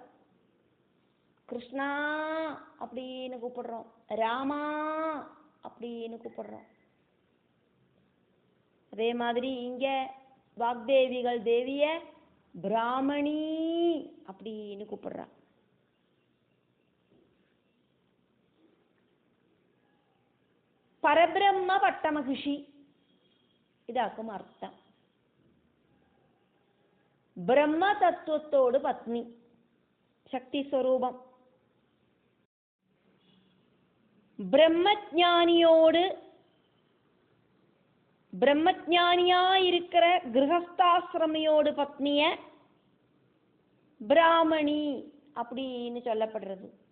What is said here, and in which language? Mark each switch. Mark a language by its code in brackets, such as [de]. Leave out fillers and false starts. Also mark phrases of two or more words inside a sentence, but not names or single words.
[ta] கிருஷ்ணா அப்படின்னு கூப்பிடுறோம், ராமா அப்படின்னு கூப்பிடுறோம். அதே மாதிரி இங்க வாக்தேவிகள் தேவிய பிராமணி அப்படின்னு கூப்பிடுறா. [ml] പരബ്രഹ്മ പട്ടമഹിഷി ഇതാക്കും അർത്ഥം. ബ്രഹ്മതത്വത്തോട് പത്നി, ശക്തി സ്വരൂപം. [ta] பிரம்மஞானியோடு பிரம்மஞானியாயிருக்கிற கிரகஸ்தாசிரமியோடு பத்னிய பிராமணி அப்படின்னு சொல்லப்படுறது.